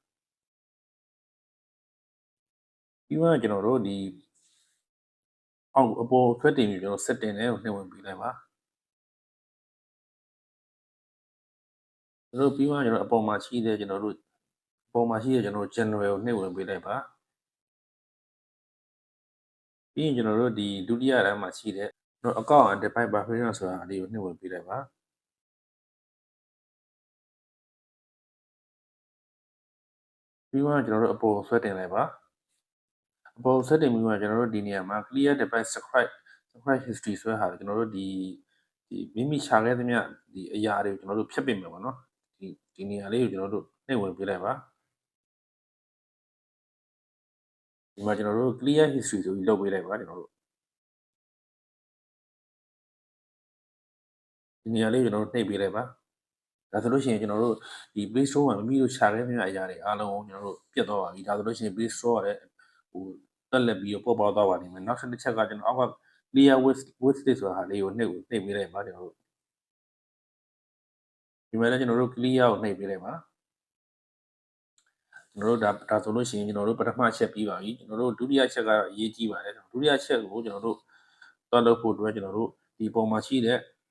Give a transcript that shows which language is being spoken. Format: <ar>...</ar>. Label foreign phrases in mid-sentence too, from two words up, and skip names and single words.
<my>ပြီးတော့ကျွန်တော်တို့ဒီအောက်အပေါ်ဆွဲတင်ပြီးကျွန်တော် setting တွေကိုနှိပ်ဝင်ပေးလိုက်ပါကျွန်တော်ပြီးတော့ကျွန်တော်အပေါ်မှာရှိတဲ့ကျွန်တော်တို့general ကိုနှိပ်ဝင်ပေးလိုက်ပါပြီးရင်ကျွန်တော်တို့ဒီဒုတိယတန်းမှာရှိတဲ့ကျွန်တော်</my> <en>account and device preference</en> <my>ဆိုတာလေးကိုနှိပ်ဝင်ပေးလိုက်ပါ ပြီးတော့ကျွန်တော်တို့အပေါ်ဆွဲတင်လိုက်ပါအပေါ်ဆွဲတင်ပြီးမှကျွန်တော်တို့ဒီနေရာမှာ</my> <en>clear device subscribe history</en> <my>ဆိုတဲ့ဟာကျွန်တော်တို့ဒီမိမိရှာခဲ့သမျှဒီအရာတွေကိုကျွန်တော်တို့ဖြတ်ပြင်မယ်ပေါ့နော်ဒီနေရာလေးကိုကျွန်တော်တို့နှိပ်ဝင်ပေးလိုက်ပါ ဒီမှာကျွန်တော်တို့</my> <en>clear history</en> <my>ဆိုပြီးလုပ်ပေးလိုက်ပါကျွန်တော်တို့ဒီနေရာလေးကျွန်တော်တို့နှိပ်ပေးလိုက်ပါဒါဆိုလို့ရှိရင်ကျွန်တော်တို့ဒီ Play Store မှာမိမိတို့ရှာခဲ့သမျှအရာတွေအားလုံးကိုကျွန်တော်တို့ပြတ်သွားပါပြီဒါဆိုလို့ရှိရင် Play Store ကလည်းဟိုတက်လက်ပြီးတော့ပေါ်သွားပါလိမ့်မယ်နောက်တစ်ချက်ကကျွန်တော်အောက်က</my> <en>clear wishlist</en> <my>ဆိုတာဟာလေးကိုနှိပ်ပေးလိုက်ပါကျွန်တော်တို့ဒီမှာလည်းကျွန်တော်တို့ clear ကိုနှိပ်ပေးလိုက်ပါ ကျွန်တော်တို့ဒါဆိုလို့ရှိရင်ကျွန်တော်တို့ပထမချက်ပြီးပါပြီကျွန်တော်တို့ဒုတိယချက်ကတော့အရေးကြီးပါတယ်ဒုတိယချက်ကိုကျွန်တော်တို့သွားလုပ်ဖို့အတွက်ကျွန်တော်တို့ဒီပုံမှာရှိတဲ့</my>